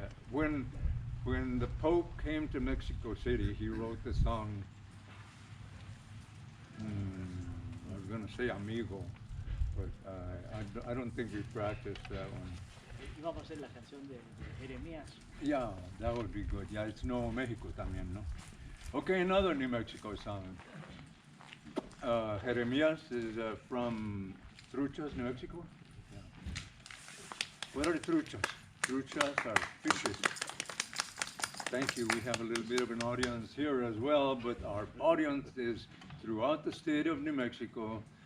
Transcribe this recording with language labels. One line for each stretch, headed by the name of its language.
English: When the Pope came to Mexico City, he wrote the song. I was going to say amigo, but I don't think we practiced that one.
Spanish: Y vamos a hacer la canción de Jeremías.
English: Yeah, that would be good. Yeah, it's Nuevo Mexico
Spanish: también, ¿no?
English: Okay, another New Mexico song. Jeremías is from Truchas, New Mexico. Yeah. What are truchas? Truchas are fishes. Thank you. We have a little bit of an audience here as well, but our audience is throughout the state of New Mexico.